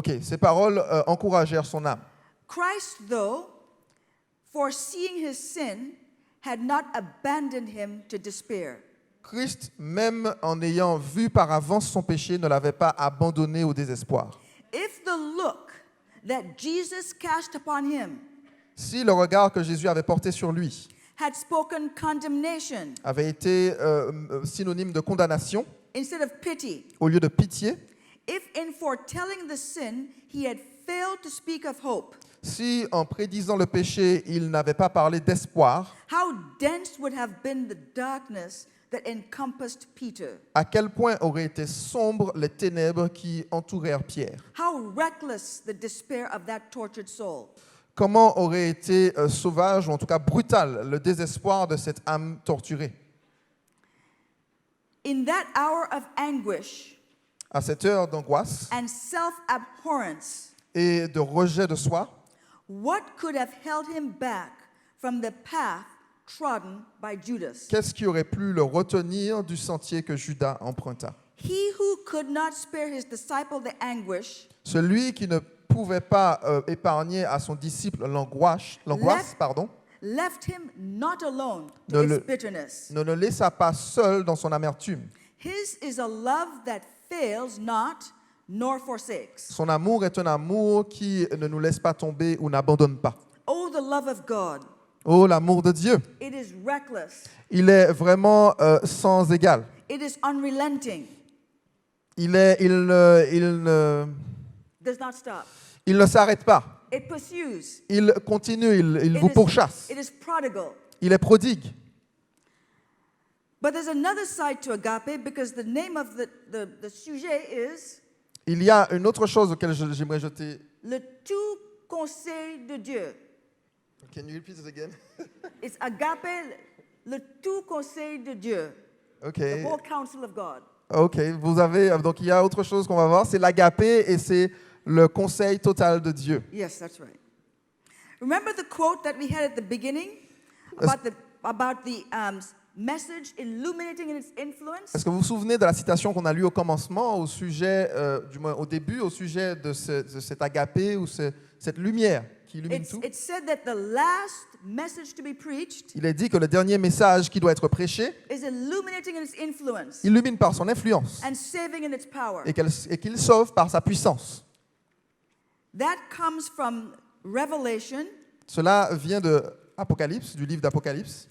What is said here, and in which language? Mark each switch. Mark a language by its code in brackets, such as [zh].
[fr] ces paroles encouragèrent son âme. [en] Christ, though, foreseeing his sin, had not abandoned him to despair. [fr] Christ, même en ayant vu par avance son péché, ne l'avait pas abandonné au désespoir. [en] If the look that Jesus cast upon him [fr] Si le regard que Jésus avait porté sur lui [en] had spoken condemnation [fr] avait été synonyme de condamnation [en] instead of pity, [fr] au lieu de pitié, [en] if in foretelling the sin he had failed to speak of hope, [fr] si en prédisant le péché, il n'avait pas parlé d'espoir, [en] how dense would have been the darkness that encompassed Peter. [fr] à quel point auraient été sombres les ténèbres qui entourèrent Pierre. [en] How reckless the despair of that tortured soul. [fr] Comment aurait été sauvage, ou en tout cas brutal, le désespoir de cette âme torturée. [en] In that hour of anguish [fr] À cette heure d'angoisse [en] and self-abhorrence, [fr] et de rejet de soi, [en] what could have held him back from the path trodden by Judas? [fr] qu'est-ce qui aurait pu le retenir du sentier que Judas emprunta? [en] He who could not spare his disciple the anguish [fr] Celui qui ne pouvait pas épargner à son disciple l'angoisse, [en] left him not alone [fr] Ne [en] to its [fr] le- [en] bitterness. [fr] ne le laissa pas seul dans son amertume. [en] His is a love that fails not nor forsakes. [fr] Son amour est un amour qui ne nous laisse pas tomber ou n'abandonne pas. [en] Oh, the love of God. [fr] Oh, l'amour de Dieu! [en] It is reckless. [fr] Il est vraiment sans égal. [en] It is unrelenting. [fr] Il ne [en] Does not stop. [fr] s'arrête pas. [en] It pursues. [fr] Il continue, il vous [en] It [fr] pourchasse. [en] is prodigal. [fr] Il est prodigue. [en] But there's another side to agape because the name of the sujet is [fr] Il y a une autre chose auquel j'aimerais jeter. le tout conseil de Dieu. [en] Can you repeat it again? It's agape, [fr] le tout conseil de Dieu. [en] Ok. The whole counsel of God. Ok. [fr] Vous avez donc il y a autre chose qu'on va voir, c'est l'agapé et c'est le conseil total de Dieu. [en] Yes, that's right. Remember the quote that we had at the beginning about the message illuminating in its influence? [fr] Est-ce que vous vous souvenez de la citation qu'on a lue au commencement, au sujet, du moins au début, au sujet de cet agapé ou cette lumière qui illumine tout? [en] It said that the last message to be preached [fr] Il est dit que le dernier message qui doit être prêché [en] is illuminating in its influence [fr] illumine par son influence [en] and saving in its power. [fr] et qu'il sauve par sa puissance. [en] That comes from Revelation [fr] Cela vient de Apocalypse, du livre d'Apocalypse,